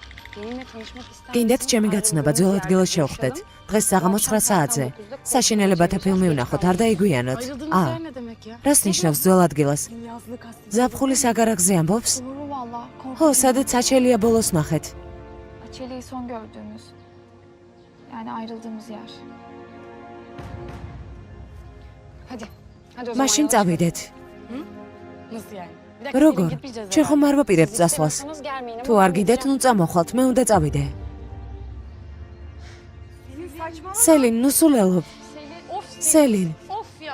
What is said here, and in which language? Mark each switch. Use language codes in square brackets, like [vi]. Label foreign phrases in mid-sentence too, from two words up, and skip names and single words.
[tr] Benimle tanışmak ister [ka] გინდათ [tr] misin? [ka] ჩემი გაცნობა ძველ ადგილას შევხვდეთ. დღეს საღამოს 9 საათზე. საშინელებათა ფილმი ვნახოთ, არ დაიგვიანოთ. [tr] Ayrıldığınız yer ne demek ya? [ka] რას ნიშნავს ძველ ადგილას? [tr] Yazlık hastası. [ka] ზაფხულის აგარაკზე ამბობს? [tr] Doğru valla. [ka] ხო, სადაც საჩელია ბოლოს ნახეთ. [tr] Açeli'yi son gördüğümüz. Yani ayrıldığımız yer. Hadi. Hadi o zaman [ka] მაშინ [tr] yola [ka] წავიდეთ. [tr] Nasıl yani? Bir dakika, [ka] როგორ? [tr] senin gitmeyeceğiz [ka] ჩვენ ხომ [tr] herhalde. [ka] არ ვაპირებთ [tr] çıkalım. [ka] წასვლას. [tr] İstemiyorsanız gelmeyin ama [ka] თუ [tr] ben [ka] არ გიდეთ, [tr] gideceğim. [ka] ნუ წამოხვალთ, მე უნდა წავიდე. სელინ, ნუ სულელობ. [tr] Selin, of [ka] სელინ, [tr] Of ya.